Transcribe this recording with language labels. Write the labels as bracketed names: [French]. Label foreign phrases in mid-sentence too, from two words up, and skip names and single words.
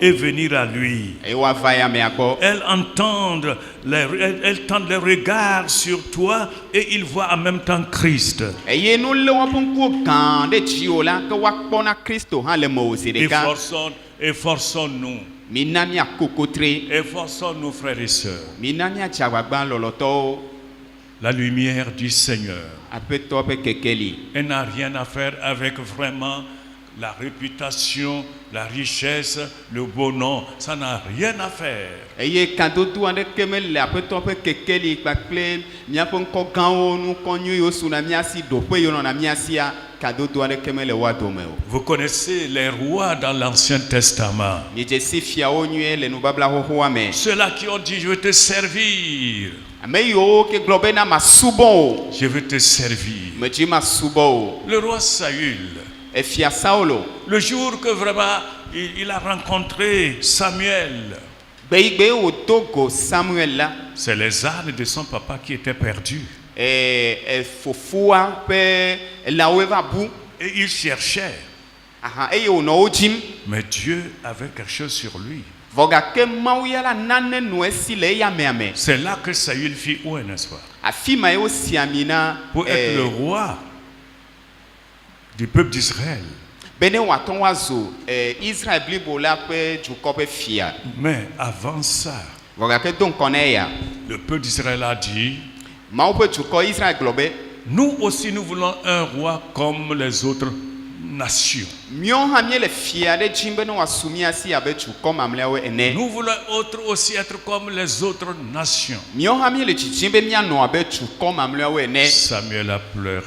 [French] et venir à lui. [Ewe] eye woava ya mea gbɔ [French] Elles entendent elles tendent les regards sur toi et ils voient en même temps Christ. [Ewe] eye no lé woƒe ŋkuwo gã ɖe dziwò la ke woakpɔna Kristo hã le mewò zi ɖeka [French] Efforçons-nous. [Ewe] mina miako kotre [French] Efforçons-nous, frères et sœurs. [Ewe] mina miadze agbagba lɔlɔtɔwo [French] La lumière du Seigneur. [Ewe] aƒetɔ ƒe kekeli [French] Elle n'a rien à faire avec vraiment la réputation, la richesse, le beau nom. Ça n'a rien à faire. [Ewe] eye kadodo aɖeke mele aƒetɔ ƒe kekeli kpakple míaƒe ŋkɔ gãwo nukɔ nyuiwo suna míasi ɖoƒe yiwo nɔna míasia kadodo aɖeke mele woa dome o [French] Vous connaissez les rois dans l'Ancien Testament. [Ewe] miedze si fiawo nyuie le nubabla xoxoa me [French] Ceux-là qui ont dit, je vais te servir. [Ewe] ame yiwo ke gblɔ bena masubɔ o [French] Je vais te servir. [Ewe] medzi masubɔ o [French] Le roi Saül, [Ewe] efia Saulo [French] le jour que vraiment il a rencontré Samuel, [Ewe] gbeyigbe wòdo go Samuel la [French] c'est les ânes de son papa qui étaient perdus. [Ewe] fofoa ƒe lãwo va bu [French] Et il cherchait. [Ewe] eye wònɔ wo dzim [French] Mais Dieu avait quelque chose sur lui. [Ewe] vɔ gake Mawu ya la nane nɔ esi le eya mea me [French] C'est là que Saül fit oué, n'est-ce pas? [Ewe] afi ma ye wosi ami na [French] Pour être le roi du peuple d'Israël. [Ewe] be ne wòate ŋu woazu Israel blibo la ƒe dukɔ ƒe fia [French] Mais avant ça, [Ewe] vɔ gake do ŋkɔ ne eya [French] le peuple d'Israël a dit, [Ewe] Mawu ƒe dukɔ Israel gblɔ be [French] nous aussi nous voulons un roi comme les autres nation. Nous Nous voulons aussi être comme les autres nations. Samuel a pleuré.